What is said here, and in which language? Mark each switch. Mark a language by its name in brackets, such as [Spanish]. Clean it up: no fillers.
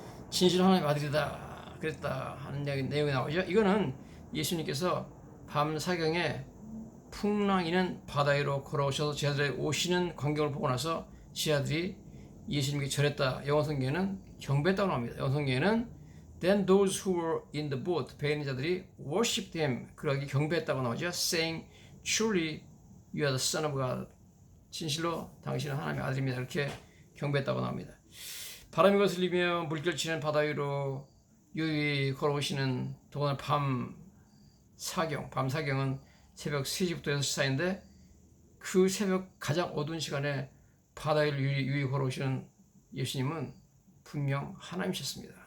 [Korean] 진실로 하나님의 아들이다 그랬다 하는 내용이 나오죠. 이거는 예수님께서 밤 사경에 풍랑이는 바다 위로 걸어오셔서 제자들이 오시는 광경을 보고 나서 제자들이 예수님께 절했다. 영어 성경에는 경배했다고 나옵니다. 영어 성경에는 [English] Then those who were in the boat, [Korean] 배에 있는 자들이 [English] worshipped him, [Korean] 그러기 경배했다고 나오죠. [English] Saying, Truly you are the son of God. [Korean] 진실로 당신은 하나님의 아들입니다. 이렇게 경배했다고 나옵니다. 바람이 거슬리며 물결치는 바다 위로 유유히 걸어오시는 동안 밤 사경은 새벽 3시부터 6시 사이인데, 그 새벽 가장 어두운 시간에 바다 위를 유유히 걸어오시는 예수님은 분명 하나님이셨습니다.